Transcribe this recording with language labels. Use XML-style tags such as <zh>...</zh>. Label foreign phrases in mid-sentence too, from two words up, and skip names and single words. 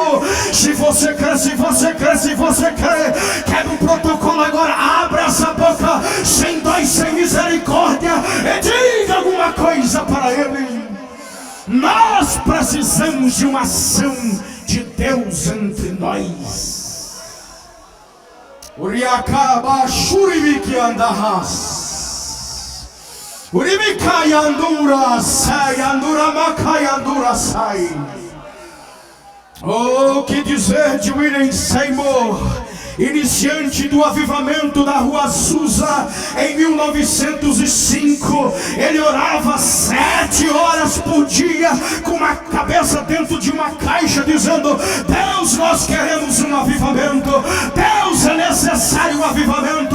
<pt>Se você crê, se você crê, se você crê, quebra o protocolo agora, abra essa boca, sem dó e sem misericórdia, e diga alguma coisa para Ele. Nós precisamos de uma ação de Deus entre nós. Uriacaba shuribiki andahas, uribika yandura sai, andura makai andura sai. Oh, que dizer de William Seymour, iniciante do avivamento da Rua Azusa, em 1905, ele orava 7 horas por dia, com uma cabeça dentro de uma caixa, dizendo: Deus, nós queremos um avivamento, Deus, é necessário um avivamento.</pt>